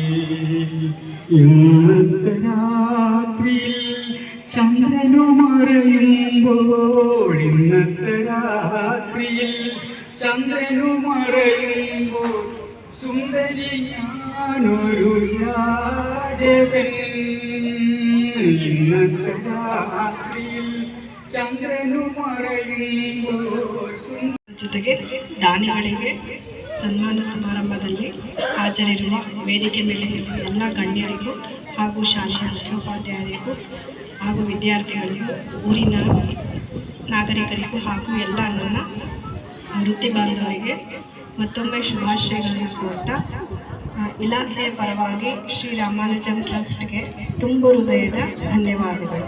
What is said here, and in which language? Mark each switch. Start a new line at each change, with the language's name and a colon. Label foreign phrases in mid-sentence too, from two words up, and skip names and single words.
Malayalam: ഇന്നത്തെ രാത്രിയിൽ ചന്ദ്രനു മറയുമ്പോൾ, ഇന്നത്തെ രാത്രിയിൽ ചന്ദ്രനു മറയുമ്പോൾ സുന്ദരി ഞാനൊരു രാജകൻ. ഇന്നത്തെ രാത്രിയിൽ ചന്ദ്രനു മറയുമ്പോൾ
Kannada: ಜೊತೆಗೆ ದಾನಿಗಳಿಗೆ ಸನ್ಮಾನ ಸಮಾರಂಭದಲ್ಲಿ ಹಾಜರಿರುವ ವೇದಿಕೆ ಮೇಲೆ ಎಲ್ಲ ಗಣ್ಯರಿಗೂ ಹಾಗೂ ಶಾಲೆಯ ಮುಖ್ಯೋಪಾಧ್ಯಾಯರಿಗೂ ಹಾಗೂ ವಿದ್ಯಾರ್ಥಿಗಳಿಗೂ ಊರಿನ ನಾಗರಿಕರಿಗೂ ಹಾಗೂ ಎಲ್ಲ ನನ್ನ ವೃತ್ತಿ ಬಾಂಧವರಿಗೆ ಮತ್ತೊಮ್ಮೆ ಶುಭಾಶಯಗಳನ್ನು ಕೋರ್ತಾ, ಇಲಾಖೆಯ ಪರವಾಗಿ ಶ್ರೀ ರಾಮಾನುಜಂ ಟ್ರಸ್ಟ್ಗೆ ತುಂಬ ಹೃದಯದ ಧನ್ಯವಾದಗಳು.